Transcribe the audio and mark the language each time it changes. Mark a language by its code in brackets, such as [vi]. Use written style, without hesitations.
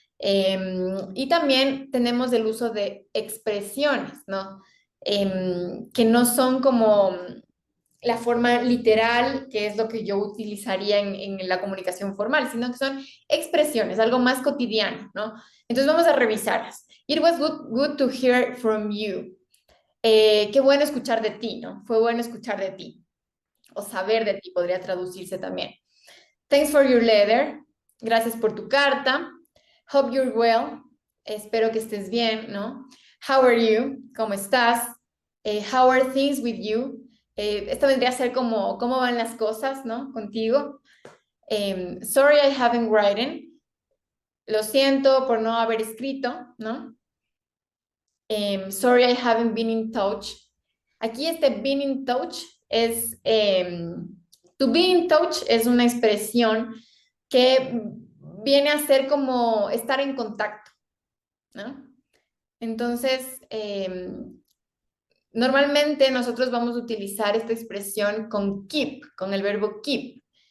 [es] Y también tenemos el uso de expresiones, ¿no? Que no son como la forma literal, que es lo que yo utilizaría en la comunicación formal, sino que son expresiones, algo más cotidiano, ¿no? Entonces vamos a revisarlas. [en] It was good to hear from you. [es] Qué bueno escuchar de ti, ¿no? Fue bueno escuchar de ti. O saber de ti podría traducirse también. [en] Thanks for your letter. [es] Gracias por tu carta. [en] Hope you're well. [es] Espero que estés bien, ¿no? [en] How are you? [es] ¿Cómo estás? [en] How are things with you? [es] Esto vendría a ser como, ¿cómo van las cosas, ¿no? Contigo. [en] Sorry I haven't written. [es] Lo siento por no haber escrito, ¿no? [en] Sorry, I haven't been in touch. [es] Aquí este been in touch es, [en] to be in touch [es] es una expresión que viene a ser como estar en contacto, ¿no? Entonces, normalmente nosotros vamos a utilizar esta expresión con keep, con el verbo keep.